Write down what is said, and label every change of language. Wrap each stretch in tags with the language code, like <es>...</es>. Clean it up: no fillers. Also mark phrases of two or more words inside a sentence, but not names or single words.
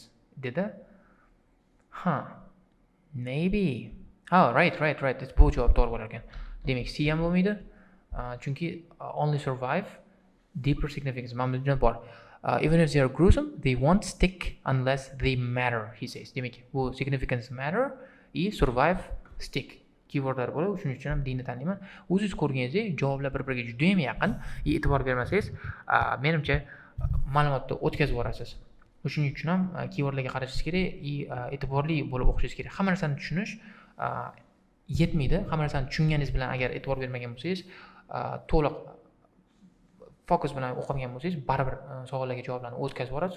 <en>Dedi. Maybe. Right.</en> <uz>Bu javob to'g'ri bo'lar ekan. Demak, C ham bo'lmaydi.</uz> <en>Chunki only survive deeper significance.</en> <uz>Mana bunda bor.</uz> <en>Even if they are gruesome, they won't stick unless they matter, he says.</en> <uz>Demak, bu</uz> <en>significance matter, survive, stick.</en> <uz>Keywordlar bo'ladi, shuning uchun ham dinni tanlayman. O'zingiz ko'rganingizdek, javoblar bir-biriga juda ham yaqin. E'tibor bermasangiz, menimcha ma'lumotni o'tkazib yuborasiz. Shuning uchun ham keywordlarga qarashingiz kerak, e'tiborli bo'lib o'qishingiz kerak. Hamma narsani tushunish yetmaydi. Hamma narsani tushunganingiz bilan agar e'tibor bermagan bo'lsangiz, to'liq fokus bilan o'qigan bo'lsangiz, baribir savollarga javoblarni o'tkazib yuborasiz.</uz>